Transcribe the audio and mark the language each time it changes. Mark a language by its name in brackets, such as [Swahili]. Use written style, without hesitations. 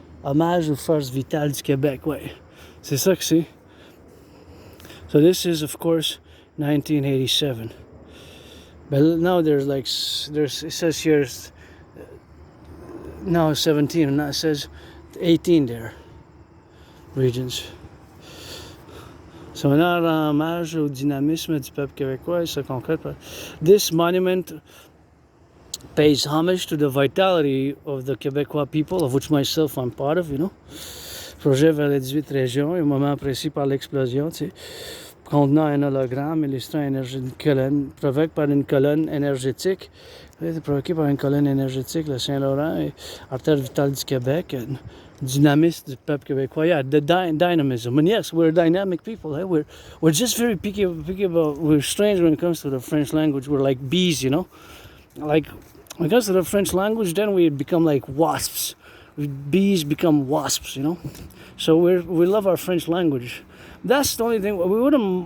[French] Hommage aux forces vitales du Québec, ouais. C'est ça que c'est. [English] So this is, of course, 1987. But now there's it says here, now 17, and now it says 18 there, regions. So now, [French] hommage au dynamisme du peuple québécois, ça concrète. [English] This monument pays homage to the vitality of the Québécois people, of which myself I'm part of, you know. [French] Projet vers les 18 régions, un moment précis par l'explosion, tu sais. Contenant un hologramme illustrant une colonne, provoqué par une colonne énergétique, provoqué par une colonne énergétique, le Saint-Laurent, et artère vitale du Québec, dynamisme du peuple québécois. [English] Yeah, the dynamism. And yes, we're dynamic people. Eh? We're just very picky about. We're strange when it comes to the French language. We're like bees, you know. Like when it comes to the French language, then we become like wasps. Bees become wasps, you know. So we love our French language. That's the only thing. We wouldn't.